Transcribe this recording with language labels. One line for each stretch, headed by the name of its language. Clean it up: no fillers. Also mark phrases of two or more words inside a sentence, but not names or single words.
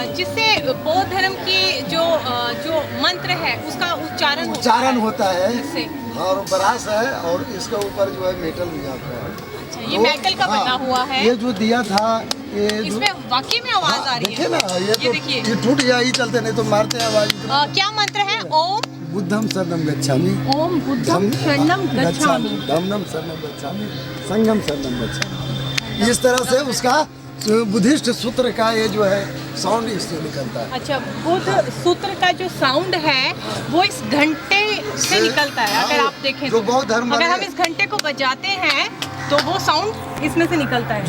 Hindi: जिससे बौद्ध धर्म की जो मंत्र है उसका उच्चारण होता है इससे। और ब्रास है और इसके ऊपर जो है मेटल भी आता है। अच्छा, ये मेटल का बना हुआ है। ये जो दिया था ये इसमें वाकई में आवाज आ रही है। देखिए ना, ये देखिए, ये टूट गया ही चलते, नहीं तो मारते हैं आवाज। क्या मंत्र है? ओम
Pali: बुद्धम शरणम गच्छामि, ओम बुद्धम शरणम गच्छामि, धम्मम शरणम गच्छामि, संघम शरणम गच्छामि।
Hindi: इस तरह से उसका बुद्धिस्ट सूत्र का ये जो है साउंड इससे निकलता है। अच्छा, बुद्ध सूत्र का जो साउंड है वो इस घंटे से निकलता है। अगर आप देखें जो तो बौद्ध धर्म अगर वाले, हम इस घंटे को बजाते हैं तो वो साउंड इसमें से निकलता है।